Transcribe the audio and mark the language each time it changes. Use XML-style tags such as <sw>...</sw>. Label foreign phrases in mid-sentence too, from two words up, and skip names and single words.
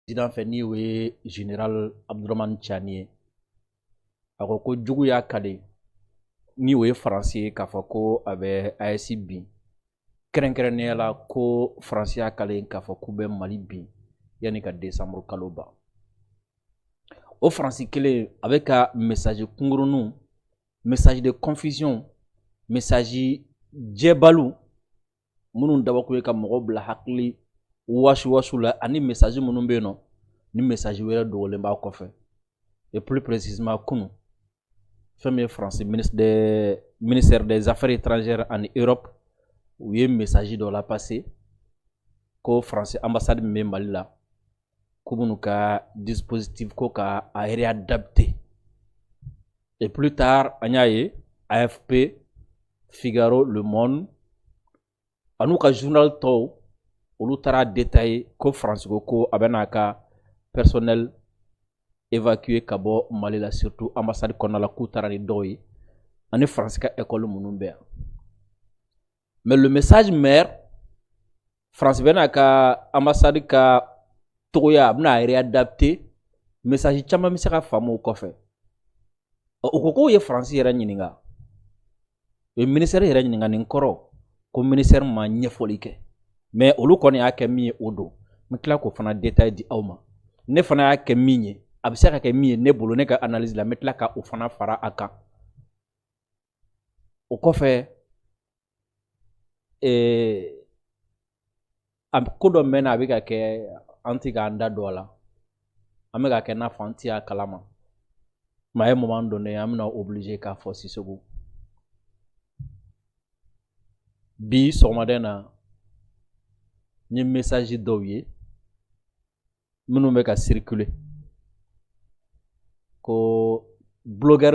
<bm>président fɛ ni o ye général Abdurahmane Tiani ye a ko ko jugu y'a kale ni o ye faransi ye k'a fɔ ko a bɛ AES bin kɛrɛnkɛrɛnnenya la ko faransi y'a kale k'a fɔ k'u bɛ Mali bin yanni ka décembre kalo ban o faransi kelen a bɛ ka message kunguruninw</bm> <fr>message de confusion</fr> <bm>message jɛbaliw minnu dabɔkun ye ka mɔgɔw bila hakili wasu la ani message minnu bɛ yen nɔ ni message wɛrɛ dogolen b'a kɔfɛ</bm> <fr>et plus précisément</fr> <bm>kunu fɛn min ye France</bm> <fr>ministère des affaires étrangères en Europe</fr> <bm>u ye message dɔ la passé ko France ambassade min bɛ Mali la k'u b'u ka dispositif ko ka a réadapté</bm> <fr>et plus tard</fr> <bm>an y'a ye AFP Figaro Le Monde an'u ka journal tɔw olu taara détaillé ko France ko a bɛ n'a ka personnel évacué ka bɔ Mali la surtout ambassade kɔnɔna la k'u taara ni dɔw ye ani France ka école minnu bɛ yan</bm> <fr>mais le message mère</fr> <bm>France bɛ n'a ka ambassade ka togoya a bɛna réadapté message caman bɛ se ka faamu o kɔfɛ o ko k'o ye France yɛrɛ ɲininka o ye ministère yɛrɛ ɲininka nin kɔrɔ ko ministère ma ɲɛfɔli kɛ mais olu kɔni y'a kɛ min ye o don n bɛ tila k'o fana détail di aw ma ne fana y'a kɛ min ye a bɛ se ka kɛ min ye ne bolo ne ka analyse la n bɛ tila ka o fana fara a kan o kɔfɛ ko dɔ mɛnna a bɛ ka kɛ an tɛ k'an da don a la an bɛ ka kɛ n'a fɔ an tɛ a kalama mais a ye</bm> <fr>moment donné</fr> <bm>an bɛna obligé k'a fɔ Sisoko bi sɔgɔmaden na n ye message dɔw ye minnu bɛ ka circuler ko blogueur</bm>